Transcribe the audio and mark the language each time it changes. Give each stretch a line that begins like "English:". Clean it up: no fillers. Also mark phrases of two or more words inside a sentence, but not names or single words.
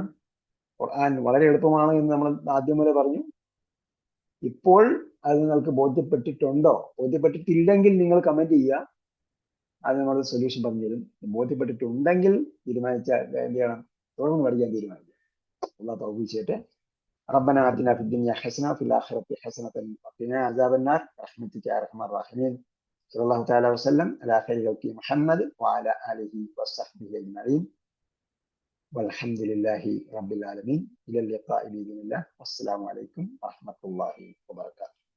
Malayalam: ഖുർആൻ വളരെ എളുപ്പമാണ് എന്ന് നമ്മൾ ആദ്യം മുതലേ പറഞ്ഞു. ഇപ്പോൾ അത് നിങ്ങൾക്ക് ബോധ്യപ്പെട്ടിട്ടില്ലെങ്കിൽ നിങ്ങൾ കമന്റ് ചെയ്യുക, അത് നമ്മൾ സൊല്യൂഷൻ പറഞ്ഞു തരും. ബോധ്യപ്പെട്ടിട്ടുണ്ടെങ്കിൽ തീരുമാനിച്ചാൽ എന്ത് ചെയ്യണം, തുടർന്ന് പഠിക്കാൻ തീരുമാനിക്കുക. അല്ലാഹു തൗഫീഖ് ചെയ്യട്ടെ.
Arabic: ربنا آتنا في الدنيا حسنة وفي الآخرة حسنة وقنا عذاب النار برحمتك يا أرحم الراحمين. صلى الله تعالى وسلم على خير خلق محمد وعلى آله وصحبه أجمعين والحمد لله رب العالمين. إلى اللقاء بإذن الله والسلام عليكم ورحمة الله وبركاته.